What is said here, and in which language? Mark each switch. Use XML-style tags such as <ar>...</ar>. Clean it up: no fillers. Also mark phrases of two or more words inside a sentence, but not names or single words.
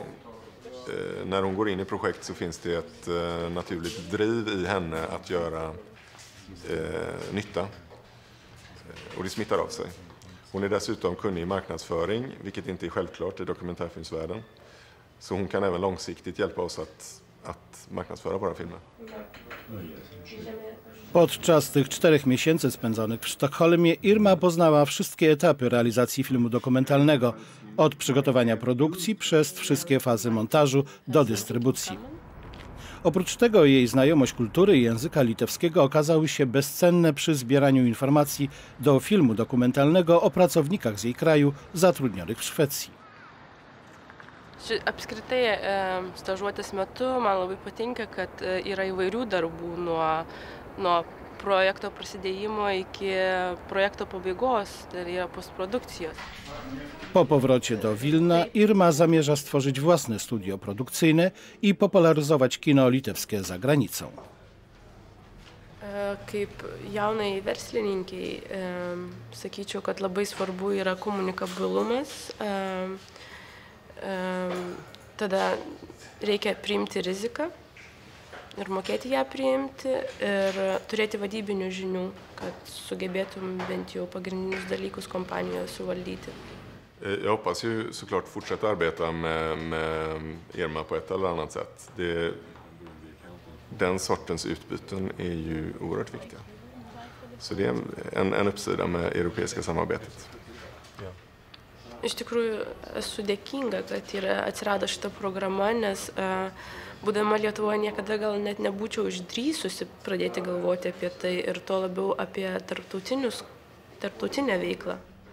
<sv>När hon går in i projekt så finns det ett naturligt driv i henne att göra nytta. Och det smittar av sig. Hon är dessutom kunnig i marknadsföring, vilket inte är självklart i dokumentärfilmsvärlden. Så hon kan även långsiktigt hjälpa oss att marknadsföra våra filmer.</sv> <pl>Podczas tych 4 miesięcy spędzonych w Sztokholmie Irma poznała wszystkie etapy realizacji filmu dokumentalnego, od przygotowania produkcji przez wszystkie fazy montażu do dystrybucji. Oprócz tego jej znajomość kultury i języka litewskiego okazały się bezcenne przy zbieraniu informacji do filmu dokumentalnego o pracownikach z jej kraju zatrudnionych w Szwecji.</pl> <lt>Apskritai, stažuotės metu man labai patinka, kad yra įvairių darbų nuo projekto prasidėjimo iki projekto pabaigos, tai yra postprodukcijos.</lt> <pl>Po powrocie do Wilna Irma zamierza stworzyć własne studio produkcyjne i popularyzować kino litewskie za granicą.</pl> <lt>Kaip jaunai verslininkiai, sakyčiau, kad labai svarbu yra komunikabilumas. Tada reikia priimti riziką ir mokėti ją priimti ir turėti vadybinių žinių, kad sugebėtum bent jau pagrindinius dalykus kompanijoje suvaldyti.</lt> <sv>Jag hoppas ju såklart fortsätta arbeta med Irma på ett eller annat sätt. Den sortens utbyten är ju oerhört viktiga. Så det är en uppsida med europeiska samarbetet.</sv> <lt>Iš tikrųjų, esu dėkinga, kad atsirado šita programa, nes būdama Lietuvoje niekada gal net nebūčiau išdrįsusi pradėti galvoti apie tai ir to labiau apie tarptautinę veiklą.</lt>